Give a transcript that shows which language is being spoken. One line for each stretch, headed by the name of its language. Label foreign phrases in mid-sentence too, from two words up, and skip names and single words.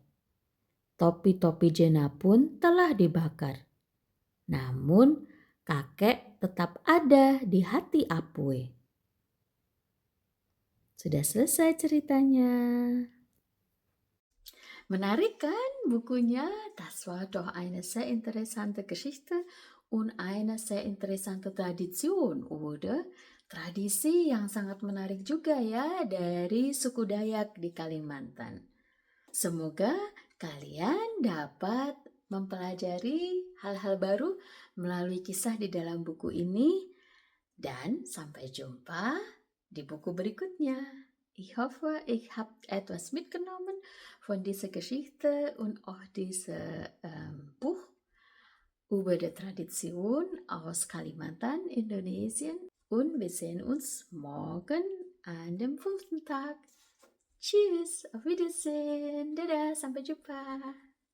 Indonesian: Topi-topi Jena pun telah dibakar. Namun kakek tetap ada di hati Apui. Sudah selesai ceritanya. Menarik kan bukunya?
German: Das war doch eine sehr interessante Geschichte und eine sehr interessante Tradition, oder?
Indonesian: Tradisi yang sangat menarik juga ya dari suku Dayak di Kalimantan. Semoga kalian dapat mempelajari hal-hal baru melalui kisah di dalam buku ini dan sampai jumpa di buku berikutnya.
German: Ich hoffe, ich habt etwas mitgenommen von dieser Geschichte und auch dieses Buch über die Tradition aus Kalimantan, Indonesien. Und wir sehen uns morgen an dem 5. Tag. Tschüss, auf Wiedersehen,
Indonesian: dadah, sampai jumpa.